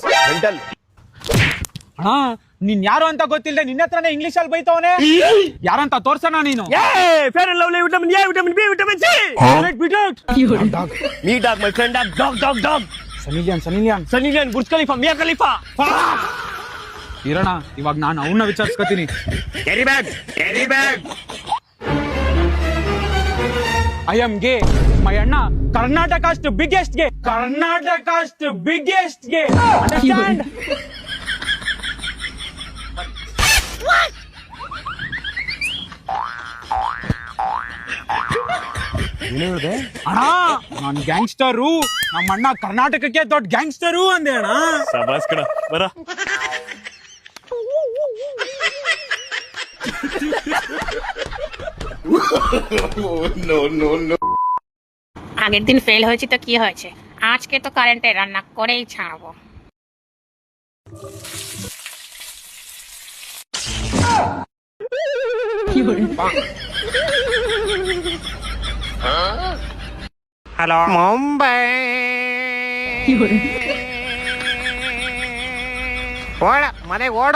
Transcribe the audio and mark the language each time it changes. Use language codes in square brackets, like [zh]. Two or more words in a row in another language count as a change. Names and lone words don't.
[en] Mental. [kn] ಹಾ, ನೀನ್ ಯಾರು ಅಂತ ಗೊತ್ತಿಲ್ಲದೆ ನಿನ್ನ ಹತ್ರನೇ ಇಂಗ್ಲಿಷ್ ಅಲ್ಲಿ ಬೈತವನೆ. ಯಾರಂತ ತೋರ್ಸಣ ನೀನು? [en] Fair and Lovely vitamin A, vitamin B, vitamin C. Me dog, my friend dog, dog. [kn] ಸನಿಲಿಯನ್, ಬುರ್ಜ್ ಖಲೀಫಾ, ಮಿಯಾ ಖಲೀಫಾ. ಇರೋಣ, ಇವಾಗ ನಾನು ಅವನ್ನ ವಿಚಾರಿಸ್ಕೊತೀನಿ. [en] Carry bag. I am gay. My ಅಣ್ಣ Karnatakast biggest gay. Understand? [kn] ಅಣ್ಣ ನಾನ್ ಗ್ಯಾಂಗ್ಸ್ಟರು, ನಮ್ಮ ಅಣ್ಣ ಕರ್ನಾಟಕಕ್ಕೆ ದೊಡ್ಡ ಗ್ಯಾಂಗ್ಸ್ಟರು ಅಂದೆ ಅಣ್ಣ. ಸಬಾಸ್ ಕಣ, ಬರ. [bn] আগের দিন ফেল হয়েছে তো কি হয়েছে, আজকে তো কারেন্টে রান্না করেই ছাড়বো। [kn] ಹಲೋ ಮುಂಬೈ, ಓಡ ಮನೆಗೆ ಓಡು.